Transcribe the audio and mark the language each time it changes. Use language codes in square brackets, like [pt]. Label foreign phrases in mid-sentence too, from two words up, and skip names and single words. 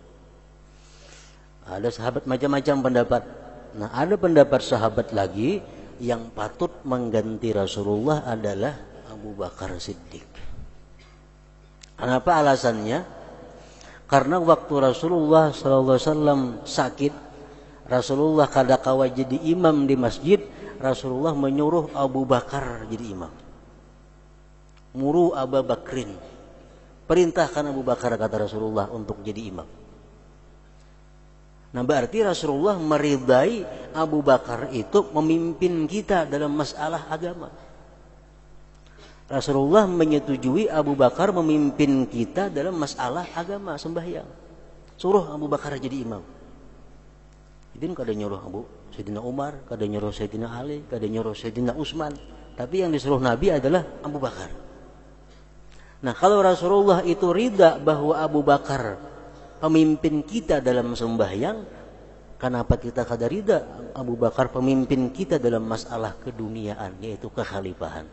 [bjn] Ada sahabat macam-macam pendapat. Nah, ada pendapat sahabat lagi yang patut mengganti Rasulullah adalah Abu Bakar Siddiq. Kenapa alasannya? Karena waktu Rasulullah SAW sakit, Rasulullah kada kawa jadi imam di masjid, Rasulullah menyuruh Abu Bakar jadi imam. [ar] Muru Abu Bakrin, [bjn] perintahkan Abu Bakar, kata Rasulullah, untuk jadi imam. Nah, berarti Rasulullah meridai Abu Bakar itu memimpin kita dalam masalah agama. Rasulullah menyetujui Abu Bakar memimpin kita dalam masalah agama, sembahyang. Suruh Abu Bakar jadi imam. Jadi kada nyuruh Sayyidina Umar, kada nyuruh Sayyidina Ali, kada nyuruh Sayyidina Utsman. Tapi yang disuruh Nabi adalah Abu Bakar. Nah, kalau Rasulullah itu ridha bahwa Abu Bakar pemimpin kita dalam sembahyang, kenapa kita kada ridha Abu Bakar pemimpin kita dalam masalah keduniaan, yaitu kekhalifahan?